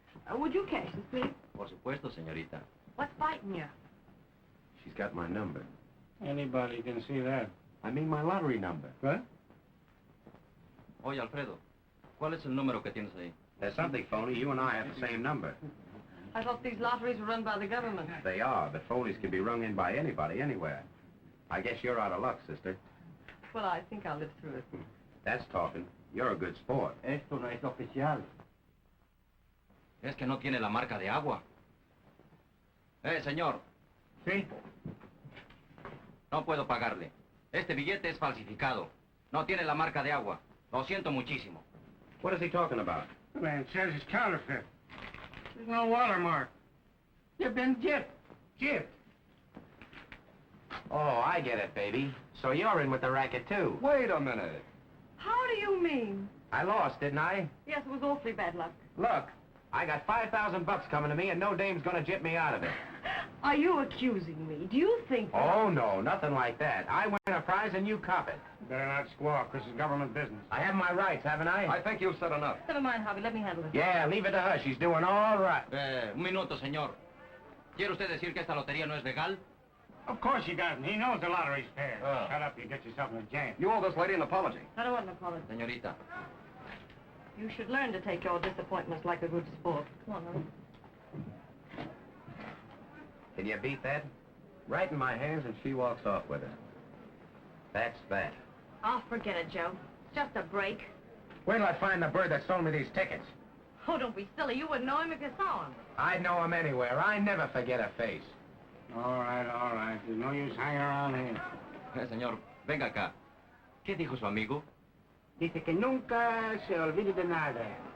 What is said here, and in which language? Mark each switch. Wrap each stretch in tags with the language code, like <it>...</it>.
<en>Would you cash this, please?</en> <es>Por supuesto, señorita.</es> <en>What's biting you? She's got my number. Anybody can see that. I mean my lottery number. What?</en> <es>Oye, Alfredo, ¿cuál es el número que tienes ahí?</es> <en>There's something phony. You and I have the same number. I thought these lotteries were run by the government. They are, but phonies can be rung in by anybody, anywhere. I guess you're out of luck, sister. Well, I think I'll live through it. That's talking. You're a good sport.</en> <es>Esto no es oficial. Es que no tiene la marca de agua. Señor. Sí. No puedo pagarle. Este billete es falsificado. No tiene la marca de agua. Lo siento muchísimo.</es> <en>What is he talking about? The man says it's counterfeit. There's no watermark. You've been gypped. Gypped. Oh, I get it, baby. So you're in with the racket, too. Wait a minute. How do you mean? I lost, didn't I? Yes, it was awfully bad luck. Look, I got $5,000 coming to me, and no dame's gonna gyp me out of it. Are you accusing me? Do you think that... Oh, no, nothing like that. I win a prize and you cop it. Better not squawk. This is government business. I have my rights, haven't I? I think you've said enough. Never mind, Harvey. Let me handle it. Yeah, leave it to her. She's doing all right.</en> <es>Un minuto, señor. ¿Quiere usted decir que esta lotería no es legal?</es> <en>Of course he doesn't. He knows the lottery's fair. Shut up, you get yourself in a jam. You owe this lady an apology. I don't want an apology.</en> <es>Señorita.</es> <en>You should learn to take your disappointments like a good sport. Come on, Harvey. Can you beat that? Right in my hands, and she walks off with it. That's that. Oh, forget it, Joe. It's just a break. Wait till I find the bird that sold me these tickets. Oh, don't be silly. You wouldn't know him if you saw him. I'd know him anywhere. I never forget a face. All right. There's no use hanging around here.</en> <es>Señor, venga acá. ¿Qué dijo su amigo? Dice que nunca se olvide de nada.</es>